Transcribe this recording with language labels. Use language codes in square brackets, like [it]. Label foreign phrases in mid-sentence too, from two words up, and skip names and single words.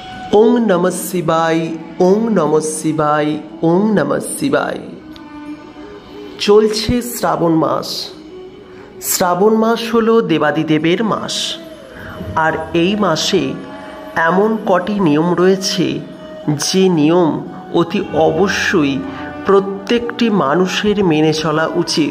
[sa] ওং নমঃ শিবায়, ওং নমঃ শিবায়, ওং নমঃ শিবায়। [bn] চলছে শ্রাবণ মাস। শ্রাবণ মাস হলো দেবাদিদেবের মাস। আর এই মাসে এমন কটি নিয়ম রয়েছে যে নিয়ম অতি অবশ্যই প্রত্যেকটি মানুষের মেনে চলা উচিত।